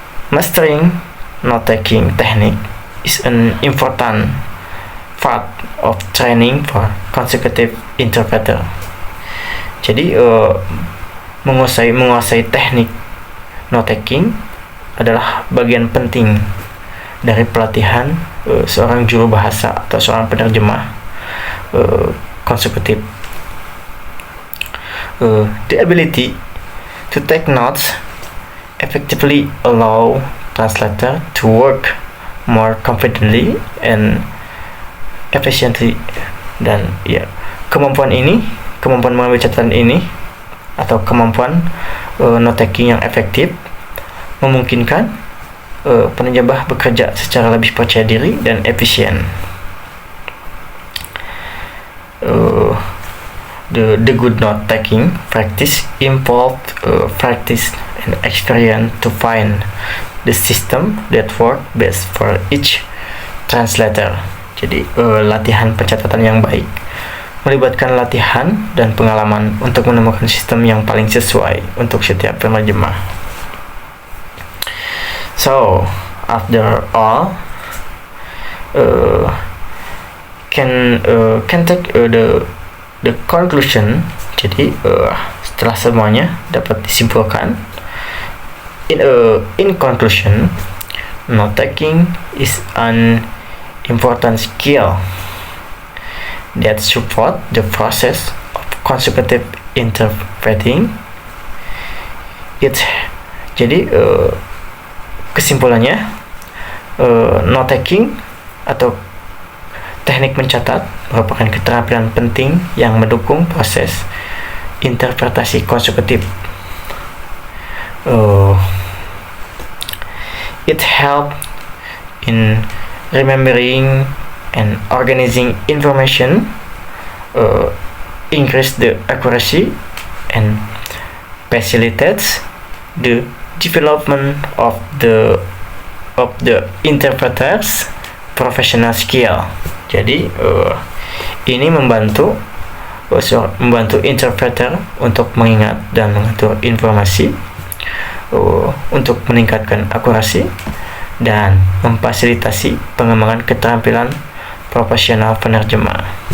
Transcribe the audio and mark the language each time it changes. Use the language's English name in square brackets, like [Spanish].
[English] Mastering note taking technique is an important part of training for consecutive interpreter. [Indonesian] Jadi menguasai teknik note taking adalah bagian penting dari pelatihan seorang juru bahasa atau seorang penerjemah konsekutif. [English] The ability to take notes effectively allow translator to work more confidently and efficiently. [Indonesian] Dan ya, kemampuan mengambil catatan ini atau kemampuan note taking yang efektif memungkinkan penerjemah bekerja secara lebih percaya diri dan efisien. [English] The good note taking practice involved practice and experience to find the system that work best for each translator. [Indonesian] Jadi latihan pencatatan yang baik melibatkan latihan dan pengalaman untuk menemukan sistem yang paling sesuai untuk setiap penerjemah. [English] So, after all, can take the conclusion. [Indonesian] Jadi setelah semuanya dapat disimpulkan. [English] In conclusion, note taking is an important skill that support the process of consecutive interpreting. [Indonesian] Jadi kesimpulannya, note taking atau teknik mencatat merupakan keterampilan penting yang mendukung proses interpretasi konsekutif. [English] It helps in remembering and organizing information, increase the accuracy, and facilitates the development of the interpreter's professional skill. [Indonesian] Jadi ini membantu interpreter untuk mengingat dan mengatur informasi, untuk meningkatkan akurasi dan memfasilitasi pengembangan keterampilan profesional penerjemah.